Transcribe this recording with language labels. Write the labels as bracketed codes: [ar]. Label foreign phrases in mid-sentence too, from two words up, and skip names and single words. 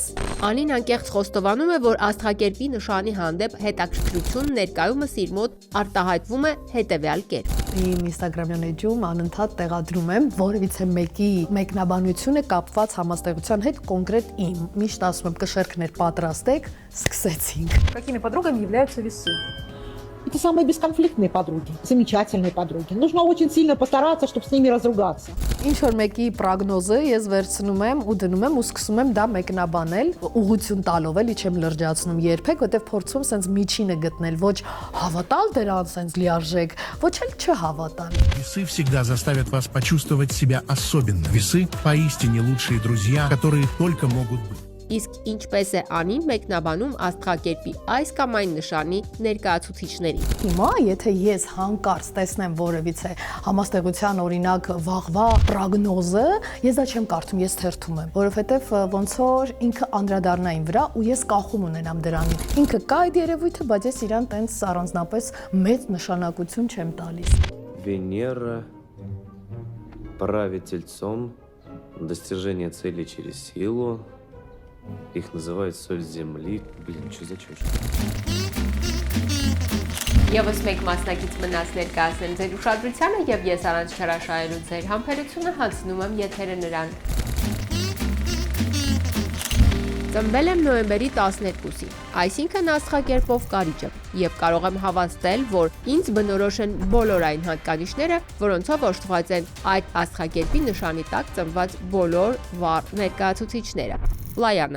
[hy] Անին անկեղծ խոստովանում է, որ աստղակերպի նշանի հանդեպ հետաքրքրություն ներկայումս իր մոտ արտահայտվում է հետևյալ կերպ։ Իմ Instagram-յան էջում անընդհատ տեղադրում եմ որևիցե մեկի մեկնաբանությունը կապված համաստեղության հետ կոնկրետ իմ։ Միշտ ասում եմ կշերքներ պատրաստեք, սկսեցինք։ [ru] Какими подругами являются весы? Это самые бесконфликтные подруги, замечательные подруги. Нужно очень сильно постараться, чтобы с ними разругаться. [hy] Ինչ որ մեկի պրոգնոզը ես վերցնում եմ ու դնում եմ ու սկսում եմ դա մեկնաբանել, ուղղություն տալով էլի չեմ լրջացնում երբեք, որտեվ փորձում սենց միջինը գտնել, ոչ հավատալ դրան սենց լիարժեք, ոչ էլ չհավատալ։ [ru] Весы всегда заставят вас почувствовать себя особенно. Весы поистине лучшие друзья, которые только могут быть. [hy] Իսկ ինչպես է Անին մեկնաբանում աստղակերպի այս կամ այն նշանի ներկայացուցիչներին։ Հիմա, եթե ես հանկարծ տեսնեմ որևիցե համաստեղության օրինակ վաղվա պրոգնոզը, ես դա չեմ կարդում, ես թերթում եմ, որովհետև ոնց որ ինքը անդրադառնա իմ вրա ու ես կախում ունենամ դրանից։ Ինքը կա այդ երևույթը, բայց ես իրան տենց առանձնապես մեծ нշանակություն չեմ տալիս։ [ru] Венера правит тельцом, достижение цели через силу. Их называют соль земли. Блин, что за чушь? [hy] Եվս մեկ մասնակից մնաց ներկայացնեմ ձեր ուշադրությանը եւ ես առանց չհրաշայելու ձեր համբերությունը հանձնում եմ եթերը նրան։ Ծնվել եմ նոյեմբերի 12-ին, այսինքն աստղակերպով կարիճ եմ եւ կարող եմ հավաստել, որ ինձ բնորոշ են բոլոր այն հատկանիշները, որոնցով օժտված են այդ աստղակերպի նշանի տակ ծնված բոլոր վառ ներկայացուցիչները։ Լայանա։